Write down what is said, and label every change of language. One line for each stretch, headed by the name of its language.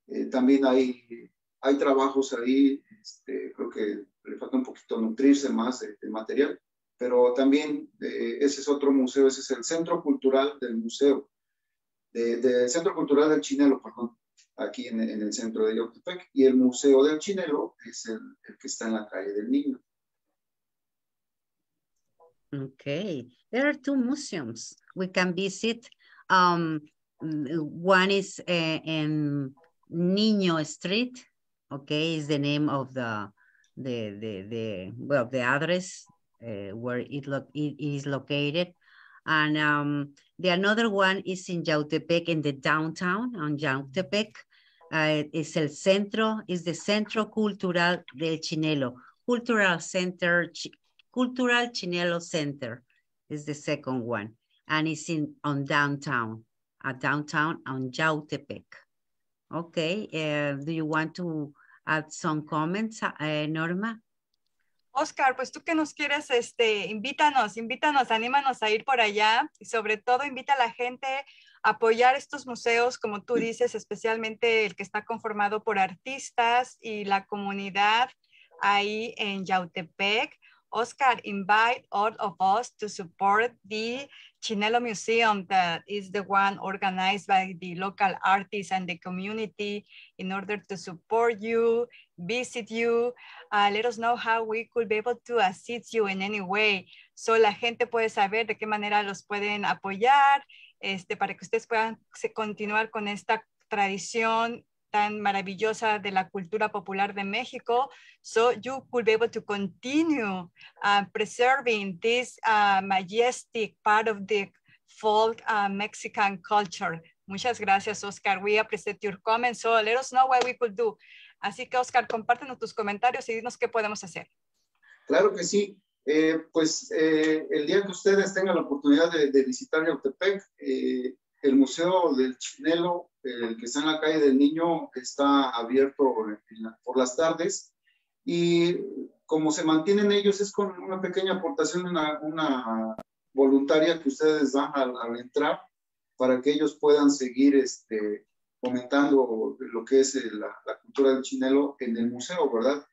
Spanish: También hay trabajos ahí, creo que le falta un poquito nutrirse más de material, pero también ese es otro museo, ese es el Centro Cultural del Museo, del Centro Cultural del Chinelo, perdón, aquí en el centro de Yautepec, y el Museo del Chinelo es el que está en la calle del Niño.
English: Okay, there are two museums we can visit. One is in Niño Street. Okay, is the name of the address where it is located, and the another one is in Yautepec, in the downtown on Yautepec.
Spanish: Es el centro,
English: is the Centro Cultural del Chinelo, Cultural Chinelo Center is the second one, and it's on downtown, downtown on Yautepec. Okay, do you want to add some comments, Norma?
Spanish: Oscar, pues tú que nos quieres, invítanos, anímanos a ir por allá, y sobre todo invita a la gente a apoyar estos museos, como tú dices, especialmente el que está conformado por artistas y la comunidad ahí en Yautepec.
English: Oscar, invite all of us to support the Chinelo Museum, that is the one organized by the local artists and the community, in order to support you, visit you, let us know how we could be able to assist you in any way.
Spanish: So la gente puede saber de qué manera los pueden apoyar, para que ustedes puedan continuar con esta tradición tan maravillosa de la cultura popular de México,
English: so you could be able to continue preserving this majestic part of the folk Mexican culture.
Spanish: Muchas gracias, Oscar.
English: We appreciate your comments, so let us know what we could do.
Spanish: Así que, Oscar, compártenos tus comentarios y dinos qué podemos hacer. Claro que sí. El día que ustedes tengan la oportunidad de visitar Yautepec, el Museo del Chinelo, el que está en la calle del Niño, está abierto por las tardes, y como se mantienen ellos es con una pequeña aportación, una voluntaria que ustedes dan al entrar, para que ellos puedan seguir fomentando lo que es la cultura del Chinelo en el museo, ¿verdad?